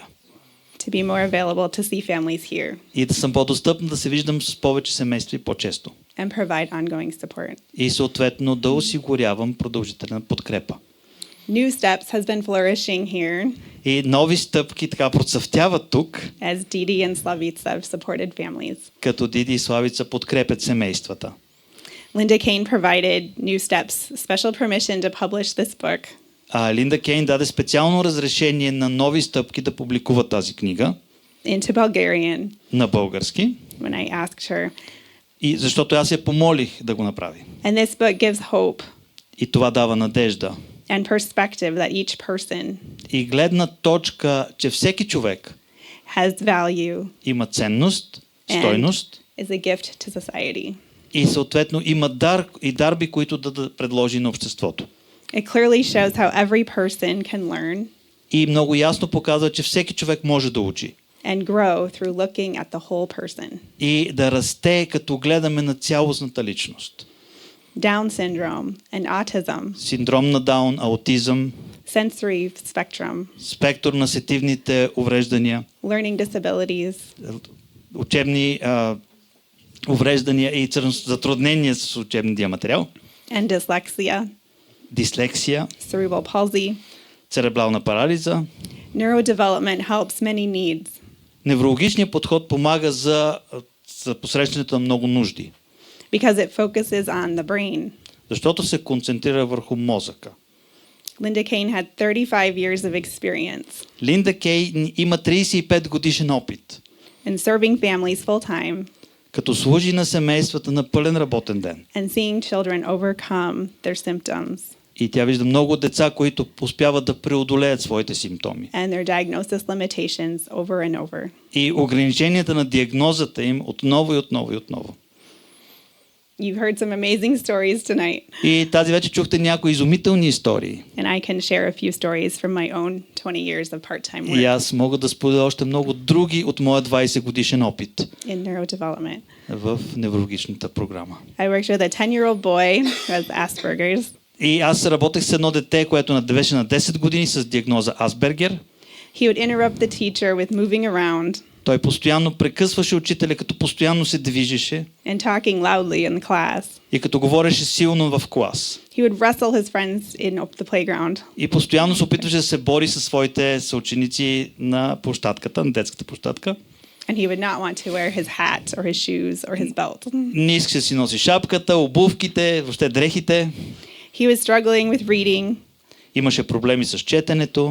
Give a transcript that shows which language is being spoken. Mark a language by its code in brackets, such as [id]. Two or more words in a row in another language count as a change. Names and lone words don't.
[en] to be more available to see families here [bg] И да съм по-достъпна, да се виждам с повече семейства и по-често. [en] and provide ongoing support. [bg] И съответно да осигурявам продължителна подкрепа. [en] New Steps has been flourishing here [bg] И нови стъпки така процъфтяват тук, [en] as Didi and Slavica have supported families. [bg] като Диди и Славица подкрепят семействата. [en] Linda Kane provided New Steps special permission to publish this book. [bg] Линда Кейн даде специално разрешение на нови стъпки да публикува тази книга [en] Into Bulgarian [bg] на български, [en] when I asked her. [bg] и защото аз я помолих да го направи. [en] And this book gives hope [bg] И това дава надежда [en] and perspective that each person [bg] и гледна точка, че всеки човек [en] has value [bg] има ценност, стойност [en] is a gift to society. [bg] и съответно има дар и дарби, които да предложи на обществото. [en] It clearly shows how every person can learn [bg] И много ясно показва, че всеки човек може да учи [en] and grow through looking at the whole person. [bg] и да расте, като гледаме на цялостната личност. [en] Down syndrome and autism, [bg] Синдром на Даун, аутизъм, [en] sensory spectrum, [bg] спектър на сетивните увреждания, [en] learning disabilities, [bg] учебни увреждания и затруднения с учебния материал, [en] and dyslexia, [bg] дислексия, [en] cerebral palsy. [bg] церебрална парализа. [en] Neurodevelopment helps many needs. [bg] Неврологичният подход помага за посрещането на много нужди, [en] Because it focuses on the brain. [bg] защото се концентрира върху мозъка. [en] Linda Kane had 35 years of experience [bg] Линда Кей има 35 годишен опит, [en] in serving families full time [bg] като служи на семействата на пълен работен ден. [en] and seeing children overcome their symptoms [bg] И тя вижда много деца, които успяват да преодолеят своите симптоми. [en] and their diagnosis limitations over and over. [bg] И ограниченията на диагнозата им отново и отново и отново. [en] You've heard some amazing stories tonight, [bg] И тази вече чухте някои изумителни истории. [en] and I can share a few stories from my own 20 years of part-time [bg] И [en] work [bg] аз мога да споделя още много други от моя 20 годишен опит [en] in neurodevelopment. [bg] в неврологичната програма. [en] I worked with a 10-year-old boy who has Asperger's. [bg] И аз работех с едно дете, което беше на 10 години с диагноза Асбергер. [en] He would interrupt the teacher with moving around [bg] Той постоянно прекъсваше учителя, като постоянно се движеше [en] and talking loudly in the class. [bg] и като говореше силно в клас. [en] He would wrestle his friends in the playground. [bg] И постоянно се опитваше да се бори със своите съученици на площадката, на детската площадка. [en] And he would not want to wear his hat or his shoes or his belt. [bg] Не искаше да си носи шапката, обувките, въобще дрехите. [en] He was struggling with reading, [bg] Имаше проблеми с четенето,